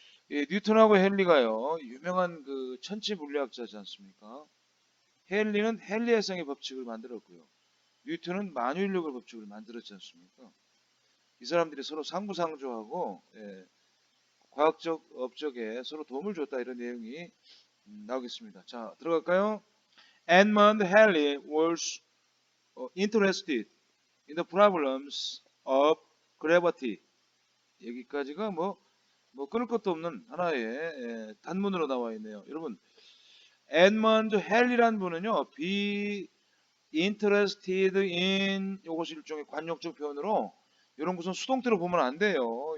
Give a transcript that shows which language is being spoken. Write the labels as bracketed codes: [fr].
[ko] 이 뉴턴하고 헨리가요. 유명한 그 천체 물리학자지 않습니까? 헨리는 헨리해성의 법칙을 만들었고요. 뉴턴은 만유인력의 법칙을 만들었지 않습니까? 이 사람들이 서로 상부상조하고 과학적 업적에 서로 도움을 줬다 이런 내용이 나오겠습니다. 자, 들어갈까요? [en] Edmund Halley was interested in the problems of gravity. [ko] 여기까지가 뭐 끊을 것도 없는 하나의 단문으로 나와 있네요. 여러분 에드먼드 헬리란 분은요, [en] be interested in [ko] 요것이 일종의 관용적 표현으로 이런 것은 수동태로 보면 안 돼요.